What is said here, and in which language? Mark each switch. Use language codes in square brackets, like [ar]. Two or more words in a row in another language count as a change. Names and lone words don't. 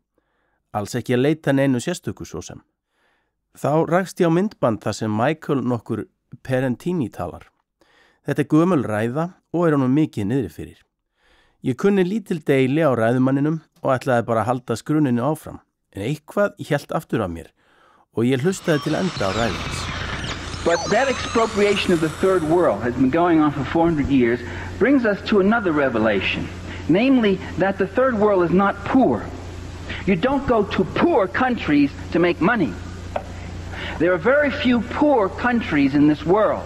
[is] Alls ekki að leita neinu sérstöku svo sem. Þá rakst ég á myndband þar sem Michael nokkur Perentini talar. Þetta gömul ræða og honum mikið niðri fyrir. Ég kunni lítil deili á ræðumanninum og ætlaði bara að halda skruninu áfram. En eitthvað hélt aftur af mér og ég hlustaði til enda á ræðins. [en] But that expropriation of the third world has been going on for 400 years brings us to another revelation. Namely, that the third world is not poor. You don't go to poor countries to make money. There are very few poor countries in this world.